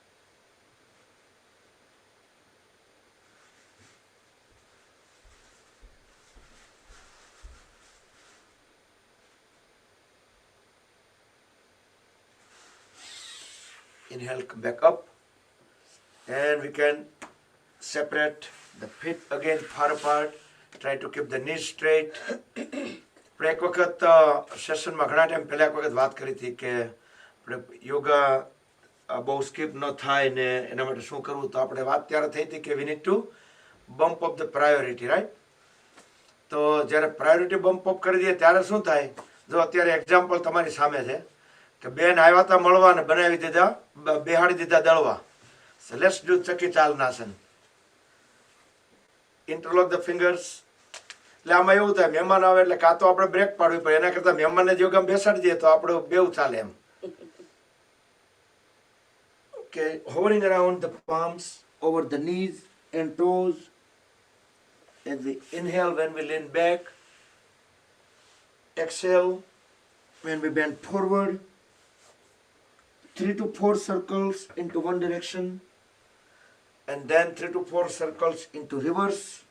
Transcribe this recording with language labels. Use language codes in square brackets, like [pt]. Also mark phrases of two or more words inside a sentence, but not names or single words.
[en] Inhale, come back up. And we can separate the feet again far apart. Try to keep the knees straight. [gu] આપણે એક વખત સેશનમાં ઘણા ટાઈમ પહેલાં એક વખત વાત કરી હતી કે આપણે યોગા બહુ સ્કીપ ન થાય ને એના માટે શું કરવું, તો આપણે વાત ત્યારે થઈ હતી કે [en] we need to bump up the priority, right? [gu] તો જ્યારે [en] priority bump up [gu] કરી દઈએ ત્યારે શું થાય, જો અત્યારે એક્ઝામ્પલ તમારી સામે છે કે બેન આવ્યા હતા મળવા ને બનાવી દીધા, બેહાડી દીધા દળવા. [en] So let's do Chaki Chalanasan. Interlock the fingers. [gu] એટલે આમાં એવું થાય મહેમાન આવે એટલે કાં તો આપણે બ્રેક પાડવી પડે એના કરતાં મહેમાનને જો ગમ બેસાડી દઈએ તો આપણે બેવ ચાલે એમ. [en] Okay, hovering around the palms over the knees and toes. As we inhale when we lean back, exhale when we bend forward. 3 to 4 circles into one direction and then 3 to 4 circles into reverse.